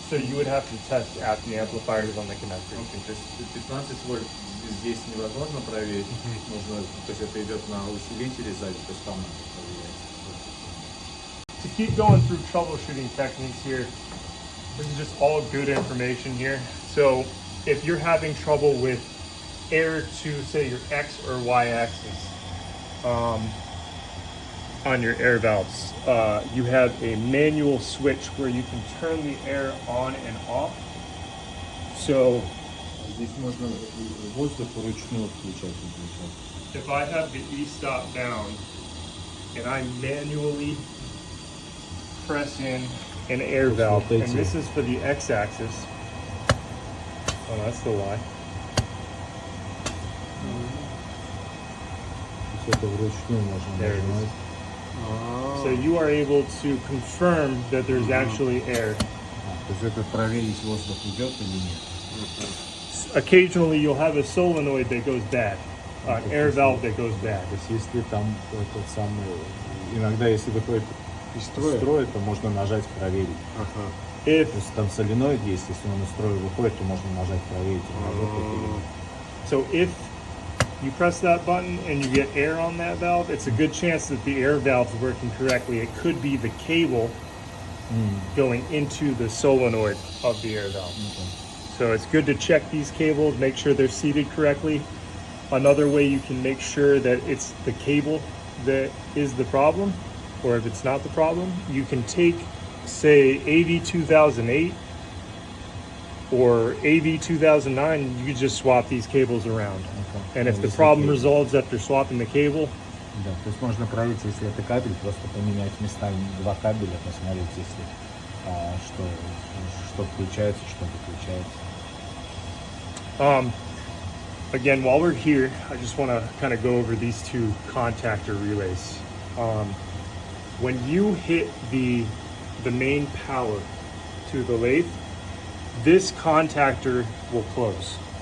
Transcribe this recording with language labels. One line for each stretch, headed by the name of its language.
English: So you would have to test at the amplifiers on the connector.
Russian: Окей, то есть 15 вольт здесь невозможно проверить. Нужно, то есть это идет на усилителе сзади, то есть там надо проверять.
English: To keep going through troubleshooting techniques here, this is just all good information here. So if you're having trouble with air to say your X or Y axis on your air valves, you have a manual switch where you can turn the air on and off. So
Russian: Здесь можно воздух вручную включать и выключать.
English: if I have the E-stop down and I manually press in an air valve, and this is for the X-axis. Oh, that's the Y.
Russian: То есть это вручную можно
English: There it is.
Russian: нажимать.
English: So you are able to confirm that there's actually air.
Russian: То есть это проверить, воздух идет или нет.
English: Occasionally you'll have a solenoid that goes bad, an air valve that goes bad.
Russian: То есть если там этот самый, иногда если выходит из строя, то можно нажать проверить.
English: If
Russian: То есть там соленоид есть, если он из строя выходит, то можно нажать проверить, работает или нет.
English: so, if you press that button and you get air on that valve, it's a good chance that the air valve's working correctly. It could be the cable going into the solenoid of the air valve. So it's good to check these cables, make sure they're seated correctly. Another way you can make sure that it's the cable that is the problem, or if it's not the problem, you can take, say, AV2008 or AV2009, you can just swap these cables around. And if the problem resolves after swapping the cable,
Russian: Да, то есть можно проверить, если это кабель, просто поменять местами два кабеля, посмотреть, если что включается, что выключается.
English: again, while we're here, I just want to kind of go over these two contactor relays. When you hit the main power to the lathe, this contactor will close.